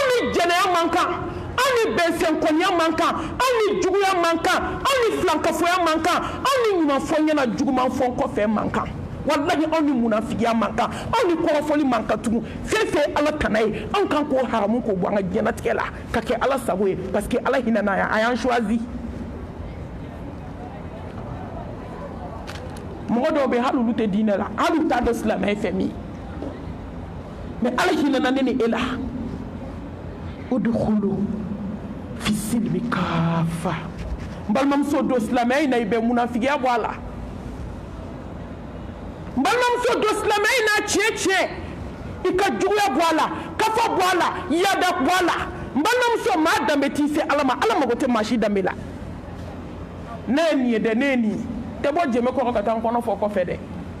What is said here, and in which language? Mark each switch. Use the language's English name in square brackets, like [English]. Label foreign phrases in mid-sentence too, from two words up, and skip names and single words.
[Bambara] ni jɛnɛya man kan anw ni bɛnsɛnkɔniya man kan anw ni juguya man kan anw ni filankafoya man kan anw ni ɲumanfɔ-ɲɛna jugumanfɔ kɔfɛ man kan walahi anw ni munafigiya man kan anw ni kɔrɔfɔli man kan tugun fɛn fɛn ala tana ye anw kan k'o haramu k'o bɔ an ka diɲɛnatigɛ la ka kɛ ala sago ye [French] parce que [Bambara] ala hinɛna yan a y'an choisi mɔgɔ dɔw bɛ hali olu tɛ diinɛ la hali u t'a dɔn silamɛya ye fɛn min ye mais ala hinɛna ne ni e la [Arabic] ادخلوا في السلم كافة [Bambara] n balimamuso don silamɛya in na i bɛ munafigiya bɔ a la n balimamuso don silamɛya in na tiɲɛ tiɲɛ i ka juguya bɔ a la kafa bɔ a la yada bɔ a la n balimamuso maa danbe t'i se ala ma ala mago tɛ maa si danbe la ne ye nin ye dɛ ne ye nin ye tɛ bɔ jɛmɛ kɔrɔ ka taa n kɔnɔ fɔ kɔfɛ dɛ